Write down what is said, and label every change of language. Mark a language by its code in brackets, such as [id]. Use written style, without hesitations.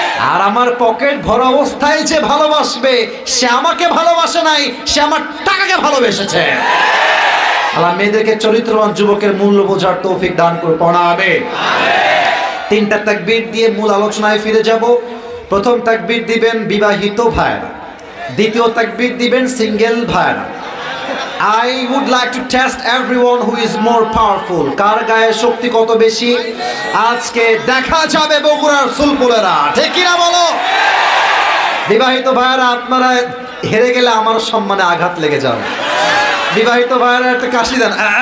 [bn] আর আমার পকেট ভরা অবস্থায় যে ভালোবাসবে, সে আমাকে ভালোবাসে নাই, সে আমার টাকাকে ভালোবেসেছে। আল্লাহ মেয়েদেরকে চরিত্রবান যুবকের মূল্য বোঝার তৌফিক দান করে পড়াবে। 3টা তাকবীর দিয়ে মূল আলোচনায় ফিরে যাব। প্রথম তাকবীর দিবেন বিবাহিত ভাইরা, দ্বিতীয় তাকবীর দিবেন সিঙ্গেল ভাইরা। [en] I would like to test everyone who is more powerful. [bn] কার গায়ে শক্তি কত বেশি আজকে দেখা যাবে বগুড়ার সুলপুলেরা, ঠিক কি না বলো? বিবাহিত ভাইরা, আপনারা হেরে গেলে আমার সম্মানে আঘাত লেগে যাবে। বিবাহিত ভাইরা একটা কাশি দেন।